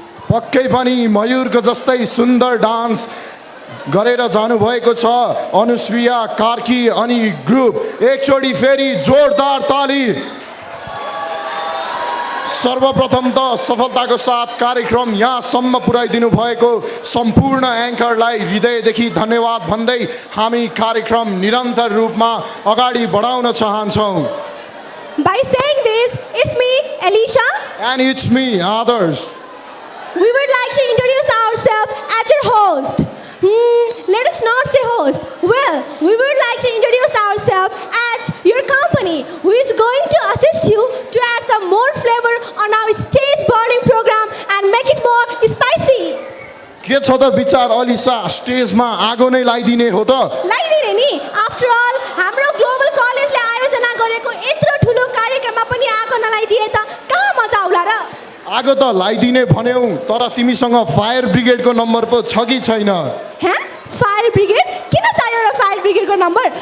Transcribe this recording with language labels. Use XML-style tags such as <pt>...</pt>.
<ne>पक्कै पनि मयूरको जस्तै सुन्दर डान्स गरेर जानुभएको छ अनुश्रिया कार्की अनि ग्रुप एकचोटि फेरि जोरदार ताली सर्वप्रथम त सफलताको साथ कार्यक्रम यहाँसम्म पुर्याइदिनु भएको सम्पूर्ण एङ्करलाई हृदयदेखि धन्यवाद भन्दै हामी कार्यक्रम निरन्तर रूपमा अगाडि बढाउन चाहन्छौँ</ne> <en>By saying this, it's me, Alicia. And it's me, Adarsh. We would like to introduce ourselves as your host. Let us not say host. Well, we would like to introduce ourselves as your company, who is going to assist you to add some more flavor on our stage bonding program and make it more spicy.</en> <ne>के छ त विचार Alisa स्टेजमा आगो नै लगाइदिने हो त लगाइदिने नि</ne> <en>after all</en> <ne>हाम्रो ग्लोबल कलेजले आयोजना गरेको यत्रो ठुलो कार्यक्रममा पनि आगो नलाइदिए त कहाँ मजा आउला र आगो त लगाइदिने भन्यौ तर तिमीसँग फायर ब्रिगेडको नम्बर पो छ कि छैन? हाँ फायर ब्रिगेड किन चाहियो र फायर ब्रिगेडको नम्बर?</ne>